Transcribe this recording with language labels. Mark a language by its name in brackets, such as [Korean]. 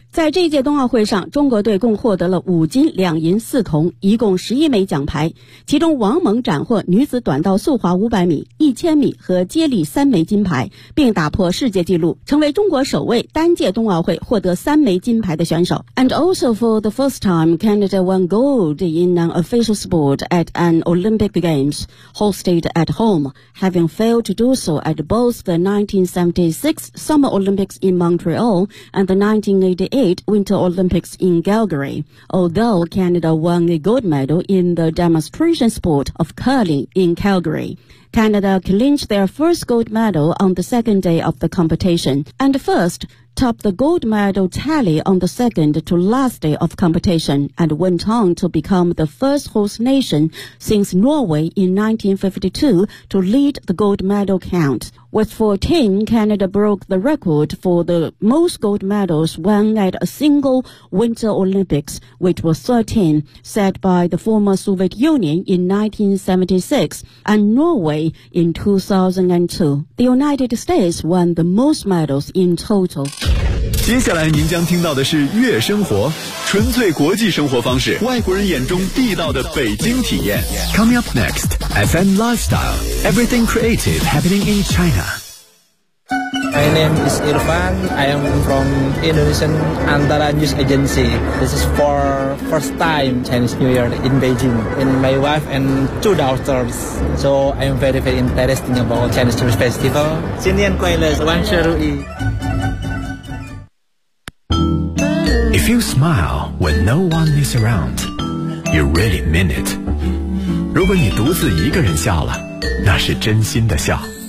[Chinese] 在这届冬奥会上，中国队共获得了5金2银4铜，一共11枚奖牌，其中王蒙斩获女子短道速滑500米、1000米和接力3枚金牌，并打破世界纪录，成为中国首位单届冬奥会获得3枚金牌的选手。 [English] And also for the first time, Canada won gold in an official sport at an Olympic Games hosted at home, having failed to do so at both the 1976 Summer Olympics in Montreal and the 1988 Winter Olympics in Calgary. Although Canada won a gold medal in the demonstration sport of curling in Calgary, Canada clinched their first gold medal on the second day of the competition, and first topped the gold medal tally on the second to last day of competition, and went on to become the first host nation since Norway in 1952 to lead the gold medal count. With 14, Canada broke the record for the most gold medals won at a single Winter Olympics, which was 13, set by the former Soviet Union in 1976 and Norway in 2002. The United States won the most medals in total. [Chinese] 接下来您将听到的是悦生活，纯粹国际生活方式，外国人眼中地道的北京体验。 [English] Coming up next, FM Lifestyle, everything creative happening in China. My name is Irfan. I am from Indonesian Antara News Agency. This is for first time Chinese New Year in Beijing. And my wife and 2 daughters. So I am very, very interested about Chinese New Year Festival. [Chinese] 新年快乐，万事如意。 [English] If you smile when no one is around, you really mean it. [Chinese] 如果你独自一个人笑了，那是真心的笑。